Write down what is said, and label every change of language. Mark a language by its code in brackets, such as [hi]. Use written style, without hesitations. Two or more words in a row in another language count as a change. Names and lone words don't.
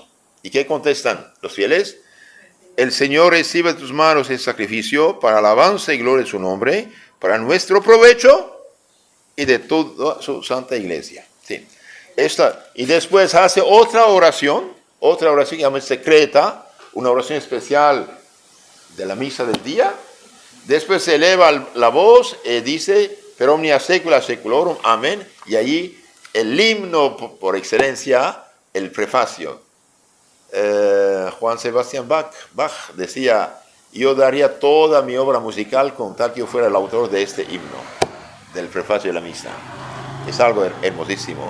[es] ¿Y qué contestan los fieles? El Señor recibe de tus manos el sacrificio para alabanza y gloria de su nombre, para nuestro provecho y de toda su santa iglesia. Sí. Y después hace otra oración llamada secreta, una oración especial de la misa del día. Después se eleva la voz y dice, [la] per omnia secula seculorum, [es] amén. Y allí el himno por excelencia, el prefacio. Juan Sebastián Bach decía, yo daría toda mi obra musical con tal que yo fuera el autor de este himno, del prefacio de la misa. Es algo hermosísimo.